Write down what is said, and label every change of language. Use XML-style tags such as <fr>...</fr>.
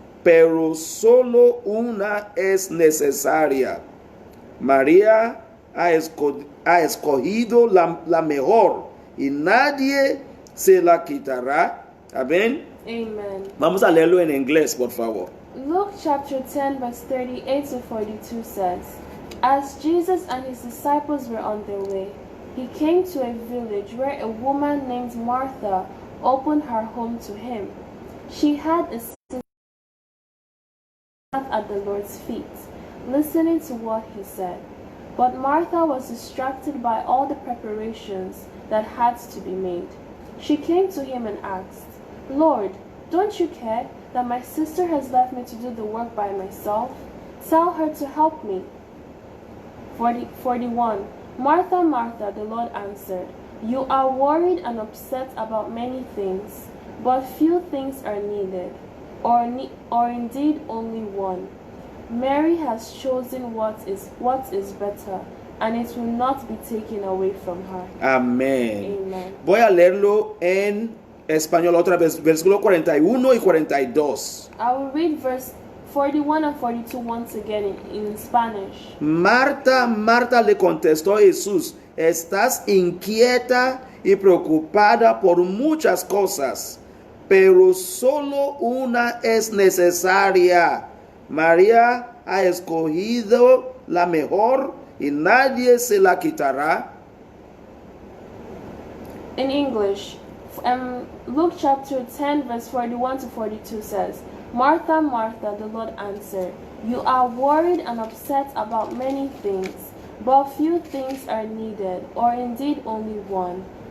<es>Pero solo una es necesaria. María ha escogido la mejor y nadie se la quitará. Amén. Amen. Vamos a leerlo en inglés, por favor.</es> <en>Luke chapter 10 verse 38 to 42 says, As Jesus and his disciples were on their way, he came to a village where a woman named Martha opened her home to him. She had a seat at the Lord's feet, listening to what he said. But Martha was distracted by all the preparations that had to be made. She came to him and asked, Lord, don't you care that my sister has left me to do the work by myself? Tell her to help me. 41. Martha, Martha, the Lord answered, You are worried and upset about many things, but few things are needed, or indeed only one. Mary has chosen what is better, and it will not be taken away from her.</en> <es>Amén.</es> <en>Amen.</en> <es>Voy a leerlo en español otra vez, versículo 41 y 42.</es> <en>I will read verse 41 and 42 once again in Spanish.</en> <es>Marta, Marta, le contestó Jesús, estás inquieta y preocupada por muchas cosas, pero solo una es necesaria. María ha escogido la mejor y nadie se la quitará.</es> <en>In English, Luke chapter 10 verse 41 to 42 says, Martha, Martha, the Lord answered, You are worried and upset about many things, but few things are needed, or indeed only one.</en>